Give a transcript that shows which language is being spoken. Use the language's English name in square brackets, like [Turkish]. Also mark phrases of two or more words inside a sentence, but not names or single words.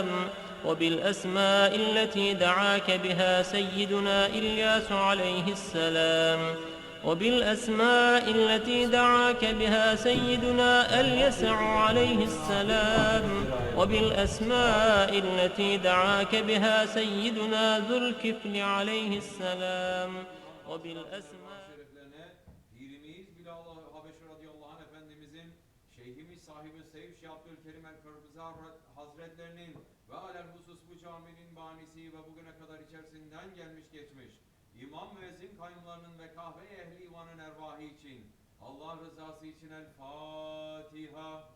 [Arabic] وبالأسماء التي دعاك بها سيدنا إلياس عليه السلام، وبالأسماء التي دعاك بها سيدنا اليسع عليه السلام، وبالأسماء التي دعاك بها سيدنا ذو الكفل عليه السلام، وبالأسماء [Turkish] Pirimiz Bilallah Habeşi [Arabic] رضي الله عنه [Turkish] Efendimizin, Şeyhimiz SahibulSaif Şeyh Abdulkerim Hazretlerinin ve alelhusus bu caminin banisi ve bugüne kadar içerisinden gelmiş geçmiş İmam müezzin kayyumlarının ve kahve ehli ivanın ervahı için Allah rızası için El Fatiha.